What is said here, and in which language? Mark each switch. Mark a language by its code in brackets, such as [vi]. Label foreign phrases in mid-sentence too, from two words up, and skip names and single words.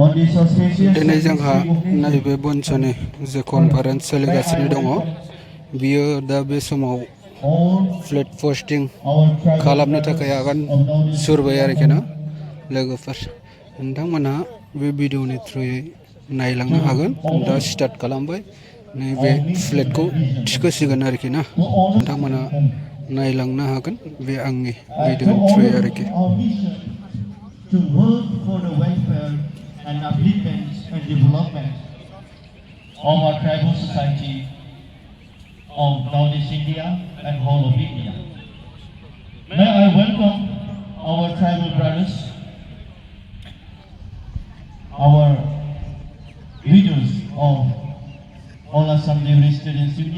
[brx] दिनै जोंहा नैबे बन्सुनि जे कनफारेन्स सोलिगासिनो दङ बियो दा बे समाव [en] flag posting [brx] खालामनो थाखाय आगान सुरबाय आरोखि ना लोगोफोर नोंथांमोनहा बे भिडिअनि थ्रुयै नायलांनो हागोन दा स्टार्ट खालामबाय नैबे फ्लेगखौ थिखोसिगोन आरोखि ना नोंथांमोनहा नायलांनो हागोन बे आंनि भिडिअनि थ्रुयै आरोखि [en] to work for the welfare and upliftment and development of our tribal society of Northeast India and whole of India. May I welcome our tribal brothers, our leaders of All Assam Students Union,